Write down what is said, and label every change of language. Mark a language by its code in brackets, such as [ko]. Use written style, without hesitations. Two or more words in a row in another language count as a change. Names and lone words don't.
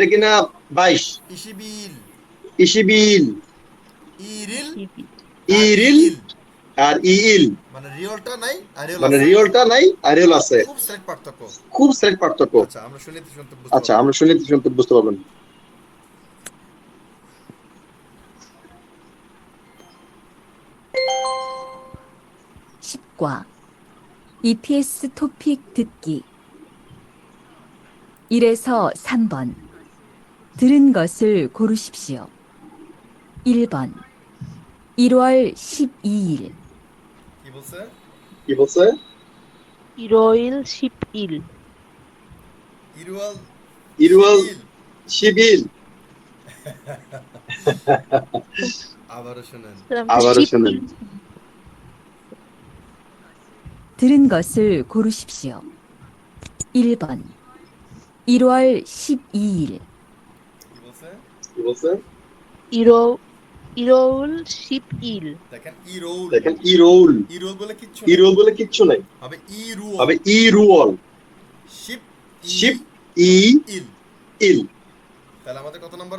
[bn] যেটা কিনা 22 [ko] 이십이 일 이십이 일. [bn] ইরিল ইরিল আর ইল, মানে রিয়লটা নাই আর রিয়ল মানে আছে রিয়লটা নাই আর রিয়ল আছে, খুব স্লাইট পার্থক্য খুব স্লাইট পার্থক্য। আচ্ছা আমরা শুনে বুঝতে আচ্ছা, পারবো আমরা শুনতে বুঝতে পারবেন। [ko] 과 ETS 토픽 듣기 1에서 3번 들은 것을 고르십시오. 1번 1월 12일 [bn] কি বলছে কি বলছে? [ko] 일월 십 일 [bn] ইরুয়াল [ko] 일월 십이일. [bn] আবারও শুনেন আবারও শুনেন। [ko] 들은 것을 고르십시오. 1번 1월 12일 [bn] কি বলছে কি বলছে? [ko] 일월 십 일 [bn] দেখেন ইরোল দেখেন ইরোল, ইরোল বলে কিচ্ছু ইরোল বলে কিচ্ছু নাই, হবে ইরুয়াল হবে ইরুয়াল। শিপ [ko] 십 이 [bn] ইল ইল। তাহলে আমাদের কত নাম্বার